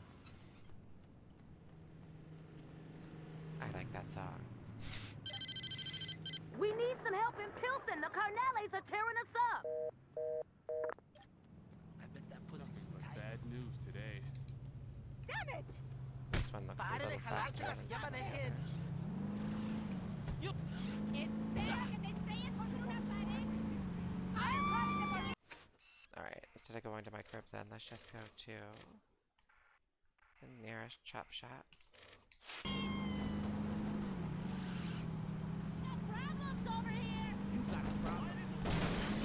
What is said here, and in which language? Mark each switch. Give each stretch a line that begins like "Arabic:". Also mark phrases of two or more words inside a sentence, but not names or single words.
English: I like that song. We need some help in Pilsen. The Carnales are tearing us up. I bet that pussy's Nothing but tight. bad news today. Damn it! This one looks a little faster than some of the others.
Spanish: Espera que te estrelles contra una pared.
English: I'm calling the police. Alright, instead of going to my crib then, let's just go to the nearest chop shop. No problems over here. You got a problem.